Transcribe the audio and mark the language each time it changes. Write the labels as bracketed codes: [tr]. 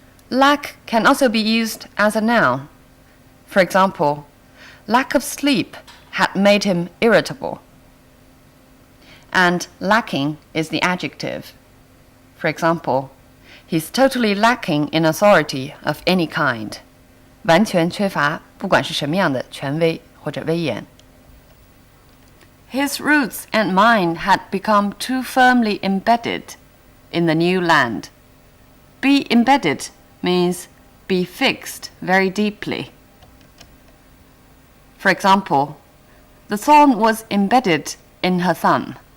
[en] Lack can also be used as a noun. For example, lack of sleep had made him irritable. And lacking is the adjective. For example, he's totally lacking in authority of any kind. [zh] 完全缺乏不管是什么样的权威或者威严. [en] His roots and mind had become too firmly embedded in the new land. Be embedded means be fixed very deeply. For example, the thorn was embedded in her thumb.